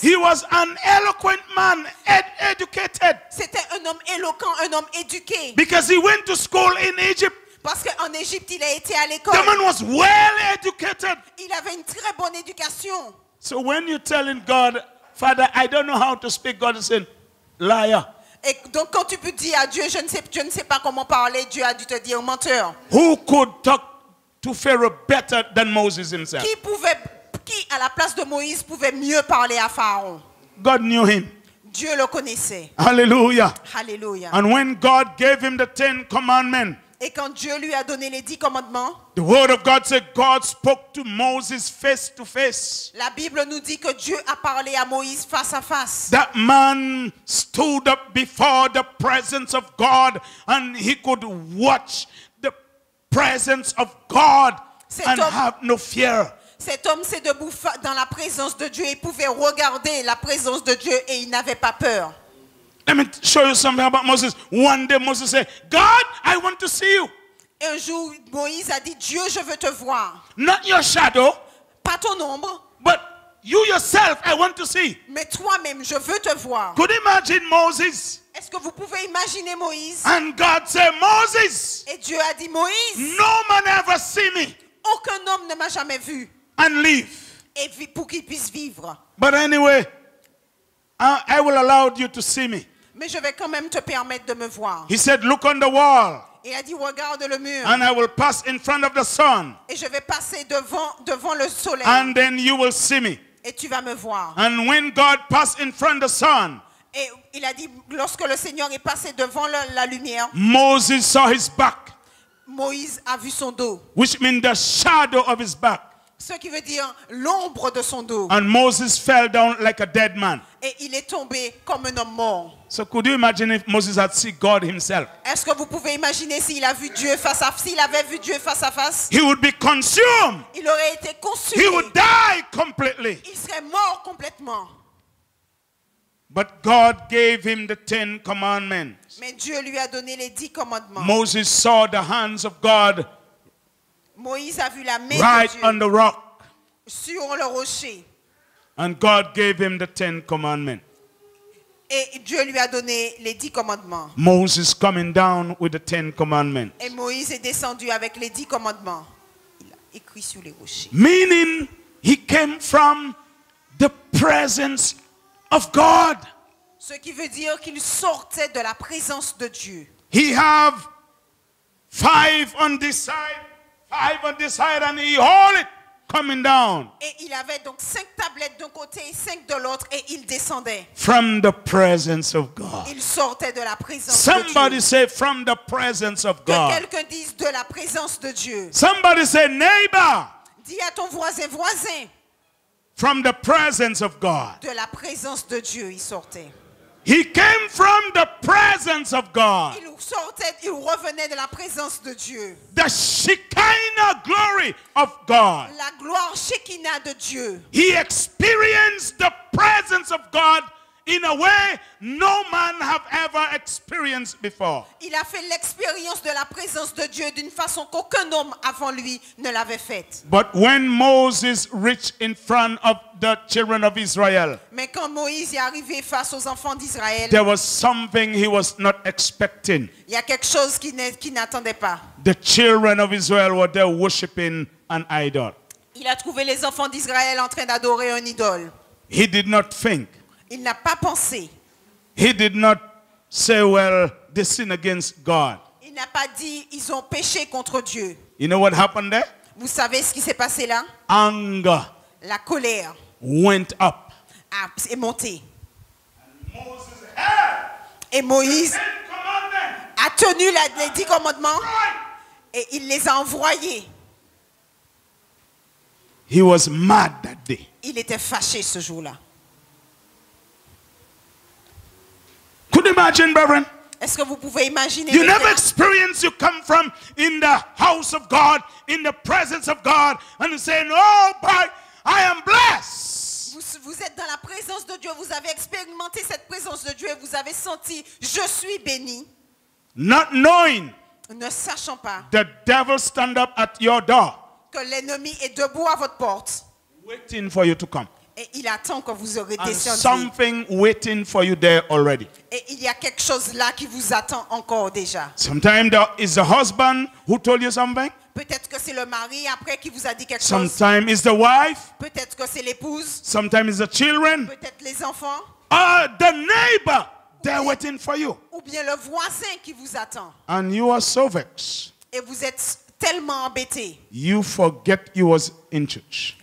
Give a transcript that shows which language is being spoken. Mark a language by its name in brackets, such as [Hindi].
[English] he was an eloquent man, educated, [French] c'était un homme éloquent, un homme éduqué. [English] because he went to school in Egypt. [French] Parce qu'en Égypte, il a été à l'école. [English] The man was well educated. [French] Il avait une très bonne éducation. [English] So when you're telling God, Father, I don't know how to speak, God is saying, liar. [French] Et donc quand tu peux dire à Dieu, je ne sais pas comment parler, Dieu a dû te dire menteur. [English] Who could talk to Pharaoh better than Moses himself? [French] Qui à la place de Moïse pouvait mieux parler à Pharaon? [English] God knew him. [French] Dieu le connaissait. [English] Hallelujah. [French] Alléluia. [English] And when God gave him the 10 commandments, [French] Et quand Dieu lui a donné les 10 commandements, [English] the word of God said God spoke to Moses face to face. [French] la Bible nous dit que Dieu a parlé à Moïse face à face. [English] That man stood up before the presence of God and he could watch the presence of God and have no fear. [French] Cet homme s'est debout dans la présence de Dieu. Il pouvait regarder la présence de Dieu et il n'avait pas peur. [English] Let me show you something about Moses. One day Moses said, God, I want to see you. [French] Et un jour, Moïse a dit, Dieu, je veux te voir. [English] Not your shadow, [French] Pas ton ombre, [English] but you yourself, I want to see. [French] mais toi-même, je veux te voir. [English] Could you imagine Moses? [French] Est-ce que vous pouvez imaginer Moïse? [English] And God said, Moses, [French] Et Dieu a dit, Moïse, [English] no man ever see me [French] aucun homme ne m'a jamais vu. [English] and live. [French] Et pour qu'il puisse vivre. [English] But anyway, I will allow you to see me. [French] Mais je vais quand même te permettre de me voir. [English] He said, look on the wall, [French] Il a dit, regarde le mur. [English] and I will pass in front of the sun, [French] Et je vais passer devant le soleil. [English] and then you will see me. [French] Et tu vas me voir. [English] And when God passed in front of the sun, [French] Et il a dit, lorsque le Seigneur est passé devant la lumière, [English] Moses saw his back, [French] Moïse a vu son dos. [English] which means the shadow of his back. [French] Ce qui veut dire l'ombre de son dos. [English] And Moses fell down like a dead man. [French] Et il est tombé comme un homme mort. [English] So could you imagine if Moses had seen God himself? [French] Est-ce que vous pouvez imaginer s'il avait vu Dieu face à face? [English] He would be consumed. [French] Il aurait été [English] He [French] consumé. [English] would die completely. [French] Il serait mort complètement. [English] But God gave him the 10 commandments. [French] Mais Dieu lui a donné les 10 commandements. [English] Moses saw the hands of God [French] Moïse a vu la main [English] right [French] de Dieu [English] on the rock. [French] sur le rocher. [English] And God gave him the 10 commandments. [French] Et Dieu lui a donné les 10 commandements. [English] Moses coming down with the 10 commandments. [French] Et Moïse est descendu avec les 10 commandements. Il a écrit sur les rochers. [English] Meaning he came from the presence of God. [French] Ce qui veut dire qu'il sortait de la présence de Dieu. [English] He have 5 on this side, 5 on this side, and he hold it coming down. [French] Et il avait donc 5 tablettes d'un côté et 5 de l'autre et il descendait. [English] From the presence of God. [French] Il sortait de la présence [English] Somebody [French] de Dieu. [English] say from the presence of [French] Que [English] God. [French] quelqu'un dise de la présence de Dieu. [English] Somebody say neighbor. [French] Dis à ton voisin, voisin, [English] From the presence of God. [French] de la présence de Dieu, il sortait. [English] He came from the presence of God. [French] Il sortait, il revenait de la présence de Dieu. [English] The Shekinah glory of God. [French] La gloire Shekinah de Dieu. [English] He experienced the presence of God in a way no man have ever experienced before. [French] Il a fait l'expérience de la présence de Dieu d'une façon qu'aucun homme avant lui ne l'avait faite. [English] But when Moses reached in front of the children of Israel, [French] Mais quand Moïse est arrivé face aux enfants d'Israël, [English] there was something he was not expecting. [French] il y a quelque chose qu'il n'attendait pas. [English] The children of Israel were there worshiping an idol. [French] Il a trouvé les enfants d'Israël en train d'adorer un idole. [English] He did not think. [French] Il n'a pas pensé. [English] He did not say, well, they sin against God. [French] Il n'a pas dit ils ont péché contre Dieu. [English] You know what happened there? [French] Vous savez ce qui s'est passé là? [English] Anger [French] La colère [English] went up. [French] est montée. [English] Moses heard [French] Et Moïse [English] 10 commandments. [French] a tenu les 10 commandements [English] Right. [French] et il les a envoyés. [English] He was mad that day. [French] Il était fâché ce jour-là. [English] Could you imagine, brethren? [French] Est-ce que vous pouvez imaginer? [English] You [French] les [English] never [French] frères? [English] experienced you come from in the house of God, in the presence of God, and you saying, oh boy, I am blessed. [French] Vous êtes dans la présence de Dieu, vous avez expérimenté cette présence de Dieu et vous avez senti, je suis béni, [English] Not knowing [French] ne sachant pas [English] the devil stand up at your door, [French] que l'ennemi est debout à votre porte [English] waiting for you to come. [French] et il attend que vous aurez [English] And [French] descendu. [English] something waiting for you there already. [French] Et il y a quelque chose là qui vous attend encore déjà. [English] Sometimes it's the husband who told you something. [French] Peut-être que c'est le mari après qui vous a dit quelque chose. [English] Sometimes it's the wife. [French] Peut-être que c'est l'épouse. [English] Sometimes it's the children. [French] Peut-être les enfants. [English] The neighbor. They're waiting for you. [French] Ou bien le voisin qui vous attend. [English] And you are so vexed. [French] Et vous êtes tellement embêté. [English] You forget you was in church.